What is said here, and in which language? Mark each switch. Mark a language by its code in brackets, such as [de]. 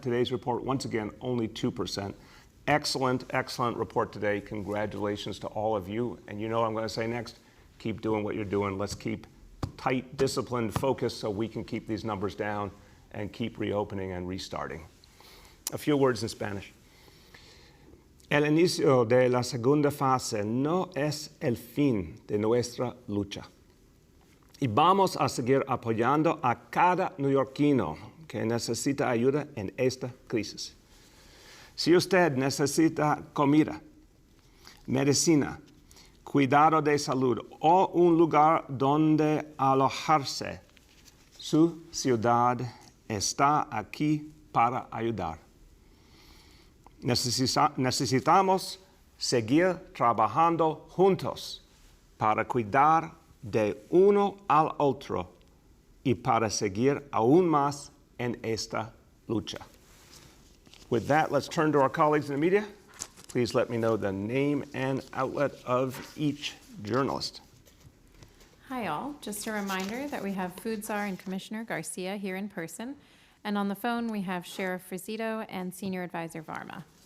[en] Today's report, once again, only 2%. Excellent, excellent report today. Congratulations to all of you. And you know what I'm going to say next? Keep doing what you're doing. Let's keep tight, disciplined focus so we can keep these numbers down and keep reopening and restarting. A few words in Spanish. [es] El inicio de la segunda fase no es el fin de nuestra lucha. Y vamos a seguir apoyando a cada neoyorquino que necesita ayuda en esta crisis. Si usted necesita comida, medicina, cuidado de salud o un lugar donde alojarse, su ciudad está aquí para ayudar. Necesitamos seguir trabajando juntos para cuidar de uno al otro y para seguir aún más en esta lucha. [en] With that, let's turn to our colleagues in the media. Please let me know the name and outlet of each journalist. Hi all, just a reminder that we have Food Czar and Commissioner Garcia here in person, and on the phone we have Sheriff Frizito and Senior Advisor Varma.